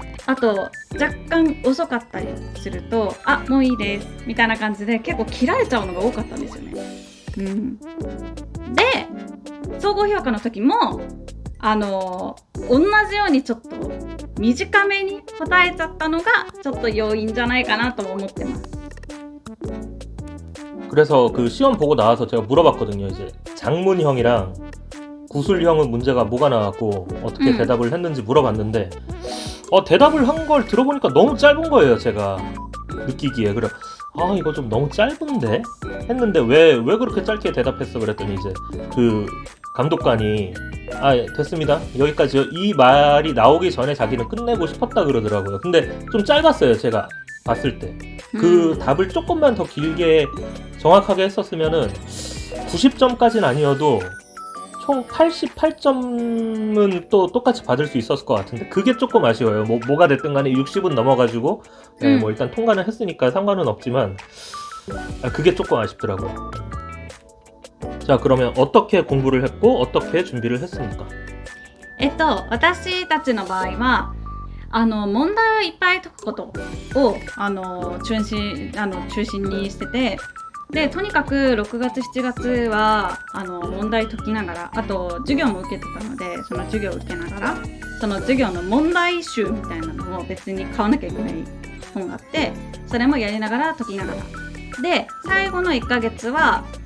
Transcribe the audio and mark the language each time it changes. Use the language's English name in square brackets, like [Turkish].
[Japanese] あと若干遅かったりすると、あ、もういいですみたいな感じで結構切られちゃうのが多かったんですよね。で、総合評価の時も同じようにちょっと短めに答えちゃったのがちょっと要因じゃないかなと思ってます。 [Korean] 그래서 그 시험 보고 나와서 제가 물어봤거든요. 이제 장문형이랑 구술형은 문제가 뭐가 나왔고 어떻게 대답을 했는지 물어봤는데 대답을 한 걸 들어보니까 너무 짧은 거예요. 제가 느끼기에. 그래, 이거 좀 너무 짧은데? 했는데 왜 그렇게 짧게 대답했어? 그랬더니 이제 그 감독관이 됐습니다. 여기까지요. 이 말이 나오기 전에 자기는 끝내고 싶었다 그러더라고요. 근데 좀 짧았어요. 제가 봤을 때. 그 답을 조금만 더 길게 정확하게 했었으면은 90점까지는 아니어도 총 88점은 또 똑같이 받을 수 있었을 것 같은데 그게 조금 아쉬워요. 뭐가 됐든 간에 60은 넘어가지고 뭐 일단 통과는 했으니까 상관은 없지만 그게 조금 아쉽더라고요. 자, 그러면 어떻게 공부를 했고 어떻게 준비를 했습니까? [Japanese] 私たちの場合は問題をいっぱい解くことを中心にしてて、でとにかく6月7月は問題解きながら、あと授業も受けてたので、その授業を受けながらその授業の問題集みたいなのを別に買わなきゃいけない本があって、それもやりながら解きながらで、最後の1ヶ月は